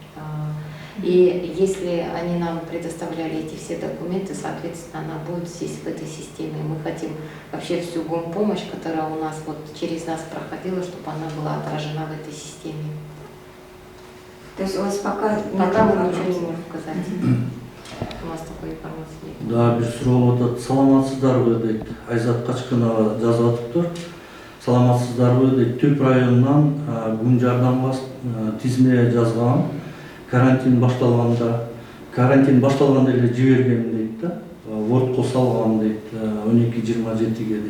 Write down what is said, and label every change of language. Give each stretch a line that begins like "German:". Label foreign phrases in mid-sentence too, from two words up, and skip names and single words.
Russian: И если они нам предоставляли эти все документы, соответственно, она будет здесь, в этой системе. Мы хотим вообще всю помощь, которая у нас вот через нас проходила, чтобы она была отражена в этой системе. То есть у вас пока мы ничего не можем сказать. У нас такой информации нет.
Kyrgyz: Да, бир суроо болуп атат. Саламатсыздарбы дейт. Айзат Качкынова жазып атыптыр. Саламатсыздарбы дейт. Түп районунан күн жардамга тизме жазган. Карантин башталганда эле жиберген дейт да. Вортко салган дейт 12:27-ге дейт.